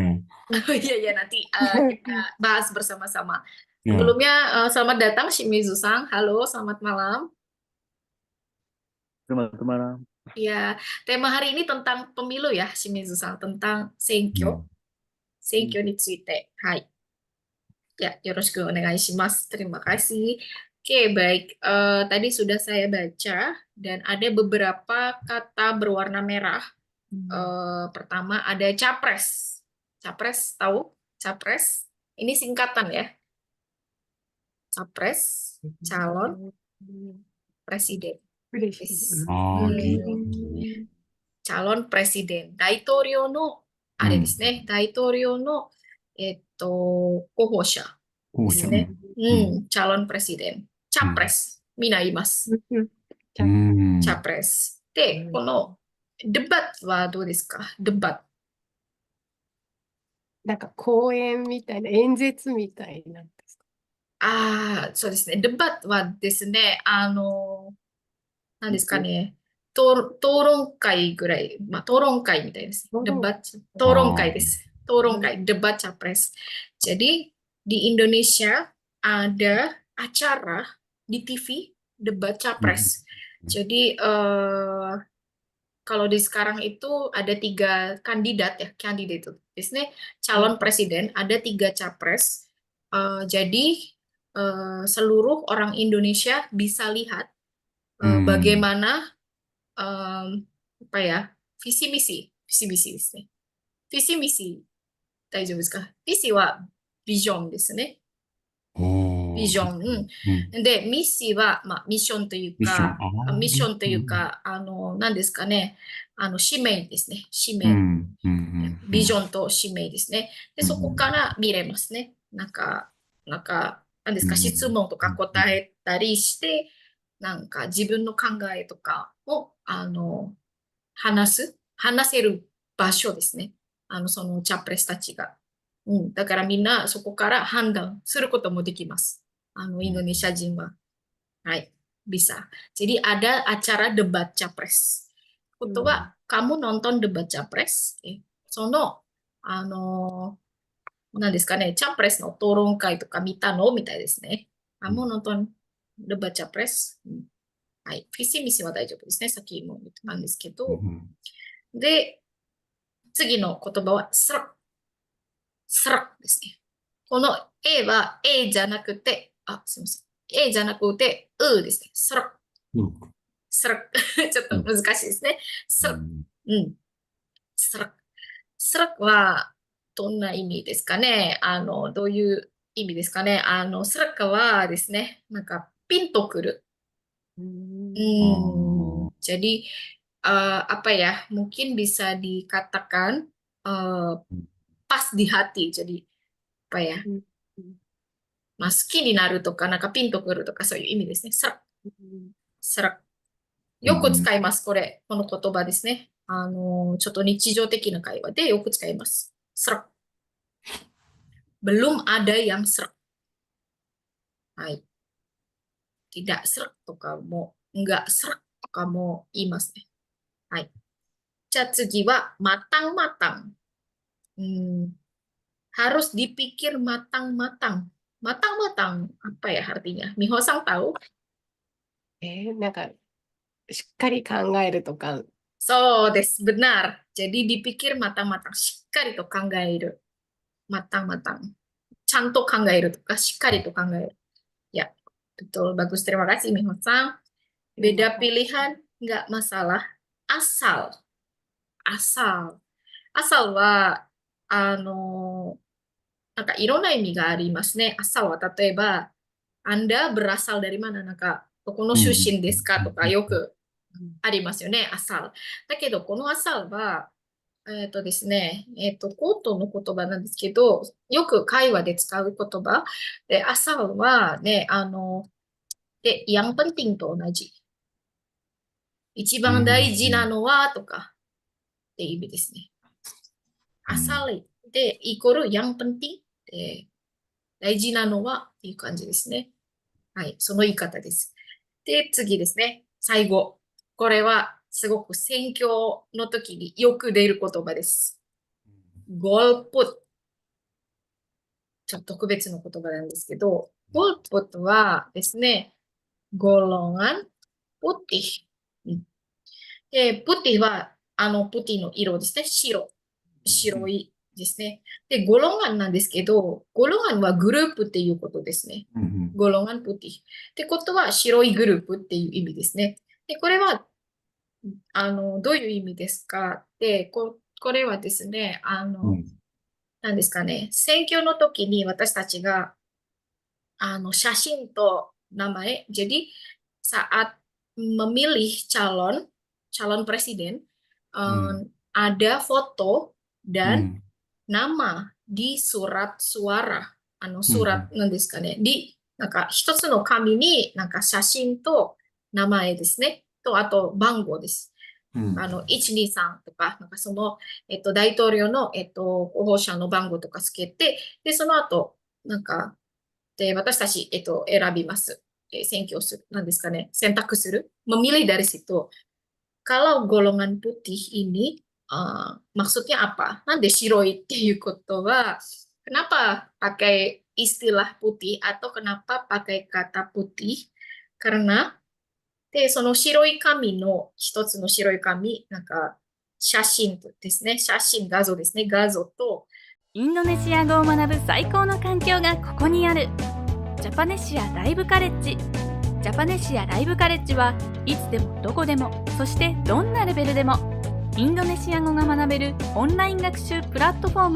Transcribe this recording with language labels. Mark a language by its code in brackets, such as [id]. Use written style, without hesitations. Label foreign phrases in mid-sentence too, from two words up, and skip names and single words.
[id] Oh iya ya, nanti kita bahas bersama-sama. ya. Sebelumnya selamat datang Shimizu-san. Halo, selamat malam. Selamat malam. Ya, tema hari ini tentang pemilu ya, Shimizu-san, tentang senkyo. [ja] 選挙について。はい. Ya, よろしくお願いします. [id] Terima kasih. Oke, baik. Tadi sudah saya baca dan ada beberapa kata berwarna merah. Pertama ada capres. Capres, tahu? Capres. Ini singkatan ya. Capres, calon presiden. Ah, gitu. Calon presiden. [ja] 大統領の, あれですね。大統領の、候補者ですね。 [id] calon presiden. [ja] Capres. 皆います. Capres. で、このデバットはどうですか？デバット。なんか講演みたいな、演説みたいなんですか？そうですね。デバットはですね、何ですかね。討論会ぐらい、まあ、討論会みたいです。討論会です。討論会, [id] debat capres. Jadi di Indonesia ada acara di TV debat capres. Jadi kalau di sekarang itu ada 3 kandidat ya, kandidat itu. Biasanya calon presiden ada 3 capres. Jadi seluruh orang Indonesia bisa lihat bagaimana apa ya, visi misi ですね。visi misi [ja] 大丈夫ですか？ [id] visi [ja] はビジョンですね。ビジョン。で、ミッシーは、まあ、ミッションというか、ミッションというか、何ですかね、使命ですね。使命。ビジョンと使命ですね。で、そこから見れますね。なんか、何ですか、質問とか答えたりして、なんか自分の考えとかを、話せる場所ですね。そのチャプレスたちが。だからみんなそこから判断することもできます。インドネシア人は。はい、bisa. [id] Jadi ada acara debat capres. ことは、kamu nonton debat capres? [ja] その、何ですかね、チャプレスの討論会とか見たのみたいですね。 [id] kamu nonton debat capres? [ja] はい、フィシミシは大丈夫ですね。さっきも言ったんですけど。で、次の言葉は、スラッ。スラッですね。この A は A じゃなくて、すみません。A じゃなくて、うですね。スラッ。スラッ。ちょっと難しいですね。スラッ。スラッ。スラッは、どんな意味ですかね。どういう意味ですかね。スラックはですね、なんか、ピンとくる。 [id] Jadi, apa ya, mungkin bisa dikatakan pas di hati. Jadi, apa ya, [ja] まあ、好きになるとか、なんかピンとくるとか、そういう意味ですね。スラッ。スラッ。よく使います、この言葉ですね。ちょっと日常的な会話でよく使います。serak. [id] Belum ada yang serak. [ja] はい。 [id] tidak serak [ja] とかも、 [id] enggak serak [ja] とかも言いますね。はい。じゃあ次は、matang-matang. [id] Harus dipikir matang-matang. Matang-matang, apa ya artinya? Miho-san tahu? [ja] なんか、しっかり考えるとか、そうです。benar. [id] Jadi dipikir matang-matang. [ja] しっかりと考える。matang-matang. ちゃんと考えるとか、しっかりと考える。 [id] Ya, betul. Bagus. Terima kasih, Miho-san. Beda pilihan, nggak masalah. [ja] Asal. Asal. Asal は、なんかいろんな意味がありますね。asal は例えば、 [id] Anda berasal dari mana? [ja] なんか、どこの出身ですかとかよくありますよね、asal。だけど、この asal は、ですね、コートの言葉なんですけど、よく会話で使う言葉。で、asal はね、で、 [id] yang penting [ja] と同じ。一番大事なのはとかっていう意味ですね。asal で、イコール [id] yang penting [ja] で、大事なのはっていう感じですね。はい、その言い方です。で、次ですね。最後。これはすごく選挙の時によく出る言葉です。golput。ちょっと特別な言葉なんですけど、golput はですね、 [id] golongan putih。 [ja] で、putih は、putih の色ですね。白いですね。で、ゴロンガンなんですけど、ゴロンガンはグループっていうことですね。 [id] golongan putih. [ja] ってことは、白いグループっていう意味ですね。で、これは、どういう意味ですかで、これはですね、何ですかね、選挙の時に私たちが、写真と名前、 [id] jadi saat memilih calon presiden, ada foto dan nama di surat suara。 [ja] surat なんですかね。なんか一つの紙になんか写真と名前ですね。と、あと番号です。123とか、なんかその、大統領の、候補者の番号とかつけて、で、その後、なんか、で、私たち、選びます。選挙する。なんですかね。選択する。 [id] memilih dari situ. Kalau golongan putih ini, maksudnya apa? [ja] なんで白いっていうことは、 [id] kenapa pakai istilah putih atau kenapa pakai kata putih? [ja] Karena で、その白い紙の一つの白い紙、なんか写真ですね。写真、画像ですね。画像とインドネシア語を学ぶ最高の環境がここにある。ジャパネシアライブカレッジ。ジャパネシアライブカレッジはいつでもどこでも、そしてどんなレベルでもインドネシア語が学べるオンライン学習プラットフォーム。